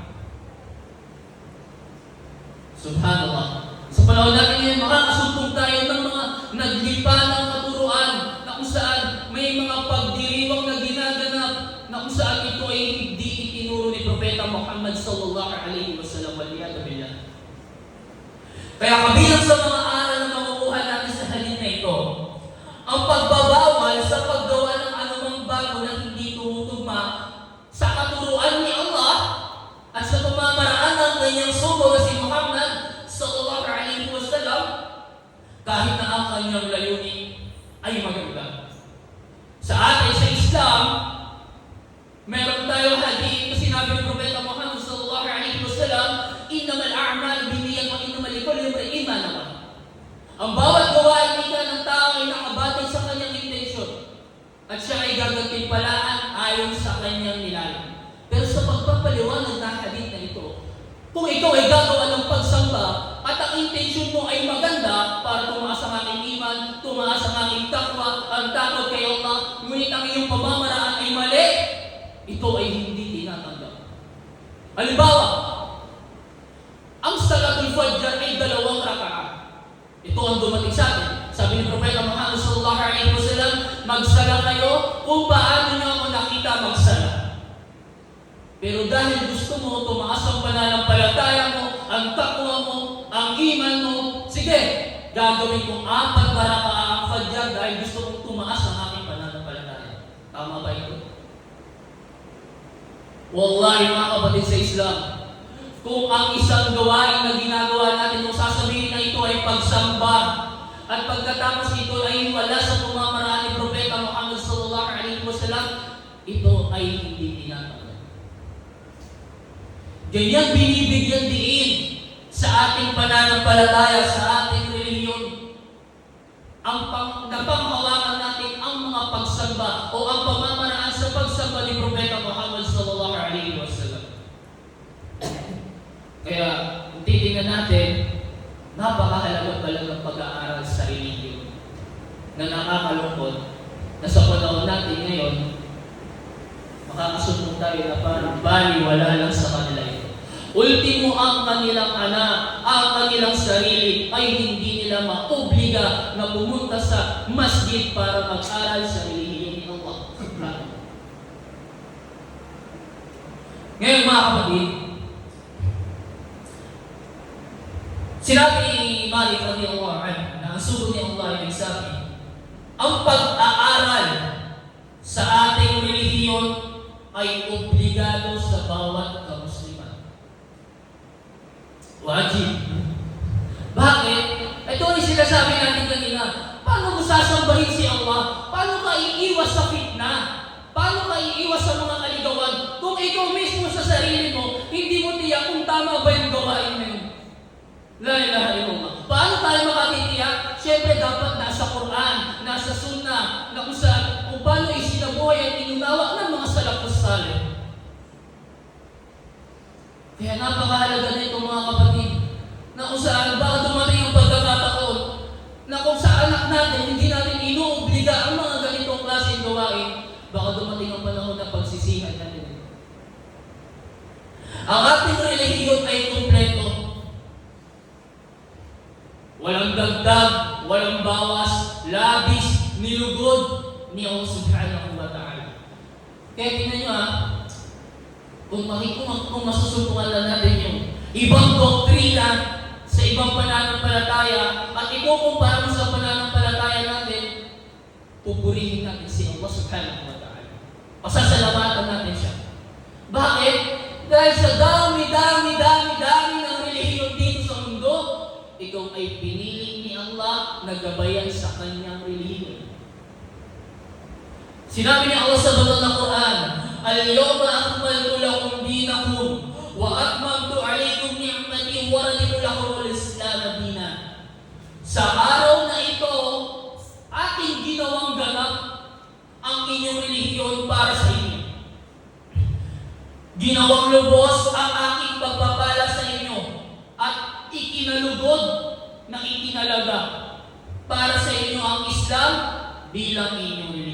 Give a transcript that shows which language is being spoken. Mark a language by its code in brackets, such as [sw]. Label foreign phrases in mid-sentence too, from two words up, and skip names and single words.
[tl] Subhanallah. Sa panahon natin ngayon, makakasumpong tayo ng mga naglipa ng katuruan na kung saan may mga pagdiriwang na ginaganap na kung saan ito ay hindi itinuro ni Propeta Muhammad [ar] صلى الله عليه وسلم. والعياذ بالله. [tl] Kaya kabilang sa mga aral na makukuha natin sa halin na ito, ang pagbabawal sa paggawa ng anumang bago na hindi tumutugma sa katuruan ni Allah at sa pamamaraan ng kanyang sugo na si Muhammad [ar] صلى الله عليه وسلم, [tl] kahit na ang kanyang layunin ay maganda. Sa atin, sa Islam, meron tayong hadith na sinabi ng Propeta Muhammad [ar] صلى الله عليه وسلم, "إنما الأعمال بالنيات وإنما لكل امرئ ما نوى." [tl] Ang bawat gawain ng tao ay nakabatay sa kanyang intensyon at siya ay gagantimpalaan ayon sa kanyang nilalang. Pero sa pagpapaliwanag ng hadith na ito, kung ikaw ay gagawa ng pagsamba at ang intensyon mo ay maganda para tumaas ang aking iman, tumaas ang aking takwa, ang takot kay Allah, ngunit ang iyong pamamaraan ay mali, ito ay hindi tinatanggap. Halimbawa, ang Salatul Fajr ay 2 rakaat. Ito ang dumating sa atin. Sabi ni Propeta Muhammad [ar] صلى الله عليه وسلم, [tl] magsala kayo kung paano niyo ako nakita magsala. Pero dahil gusto mo tumaas ang pananampalataya mo, ang takwa mo, ang iman mo, sige, gagawin kong 4 rakaat ang Fajr dahil gusto kong tumaas ang aking pananampalataya. Tama ba ito? Wallahi mga kapatid sa Islam, kung ang isang gawain na ginagawa natin, kung sasabihin na ito ay pagsamba, at pagkatapos ito ay wala sa pamamaraan ni Propeta Muhammad [ar] صلى الله عليه وسلم, [tl] ito ay hindi tinatanggap. Ganyan binibigyan diin sa ating pananampalataya, sa ating relihiyon. Ang napanghawakan natin ang mga pagsamba o ang pamamaraan sa pagsamba ni Propeta Muhammad [ar] صلى الله عليه وسلم. [tl] Kaya, kung titingnan natin, napakahalaga pala ng pag-aaral sa relihiyon na nakakalungkot na sa panahon natin ngayon, makakasunog tayo na parang baliwala lang sa kanila ito. Ultimo, ang kanilang anak, ang kanilang sarili ay hindi nila maobliga na pumunta sa masjid para mag-aral sa relihiyon ni Allah. Ngayon mga kapatid, sinabi ni Malik [ar] رضي الله عنه [tl] na ang sugod ni Allah ay nagsabi, ang pag-aaral sa ating relihiyon ay obligado sa bawat kamusliman. Wajib. Bakit? Ito ay sinasabi natin kanina. Paano mo sasambahin si Allah? Paano ka iiwas sa fitna? Paano ka iiwas sa mga kaligawan? Kung ikaw mismo sa sarili mo, hindi mo tiyak kung tama ba yung gawain mo yun. [ar] لا إله إلا الله. [tl] Paano tayo makatitiyak? Siyempre dapat nasa Quran, nasa Sunnah, na kung paano isinabuhay ang inunawa ng mga [ar] السلف الصالح. [tl] Kaya napakahalaga na ito mga kapatid, na kung saan baka dumating yung pagkakataon na kung sa anak natin hindi natin inuobliga ang mga ganitong klaseng gawain, baka dumating ang panahon na pagsisihan natin. Ang ating relihiyon ay kumpleto. Walang dagdag, walang bawas, labis, nilugod ni Allah [ar] سبحانه وتعالى. [tl] Kaya tingnan nyo kung masusumpungan lang natin yung ibang doktrina sa ibang pananampalataya at ikukumpara mo sa pananampalataya natin, pupurihin natin si Allah [ar] سبحانه وتعالى. [tl] Pasasalamatan natin siya. Bakit? Dahil sa dami ng relihiyon dito sa mundo, ikaw ay piniling ni Allah na gabayan sa kanyang relihiyon. Sinabi ni Allah sa banal na Quran, [ar] "اليوم أكملت لكم دينكم وأتممت عليكم نعمتي ورضيت لكم الإسلام دينا." [tl] Sa araw na ito, aking ginawang ganap ang inyong relihiyon para sa inyo. Ginawang lubos ang aking pagpapala sa inyo at ikinalugod na itinalaga para sa inyo ang Islam bilang inyong relihiyon.